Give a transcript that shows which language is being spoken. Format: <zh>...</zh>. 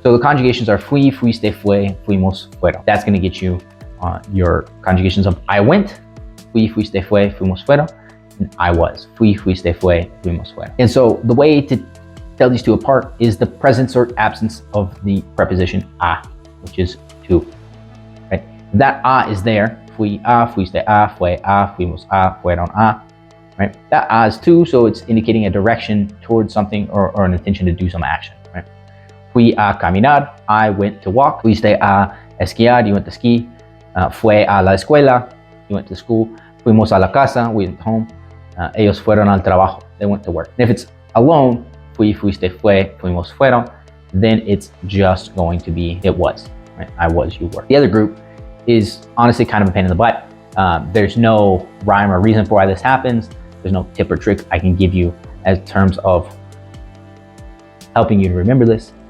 <en>So the conjugations are fui, fuiste, fue, fuimos, fueron. That's gonna get you your conjugations of I went, fui, fuiste, fue, fuimos, fueron, and I was, fui, fuiste, fue, fuimos, fueron. And so the way to tell these two apart is the presence or absence of the preposition a, which is to. That a is there, fui a, fuiste a, fue a, fuimos a, fueron a, right? That a is to, so it's indicating a direction towards something or an intention to do some action, right?</en> <es>Fui a caminar,</es> <en>I went to walk.</en> <es>Fuiste a esquiar,</es> <en>you went to ski.</en> <es>Fue a la escuela,</es> <en>you went to school.</en> <es>Fuimos a la casa,</es> <en>we went home.</en> <es>Ellos fueron al trabajo,</es> <en>they went to work. And if it's alone, fui, fuiste, fue, fuimos, fueron, then it's just going to be it was, right? I was, you were. The other group is honestly kind of a pain in the butt. There's no rhyme or reason for why this happens. There's no tip or trick I can give you as terms of helping you to remember this.</en>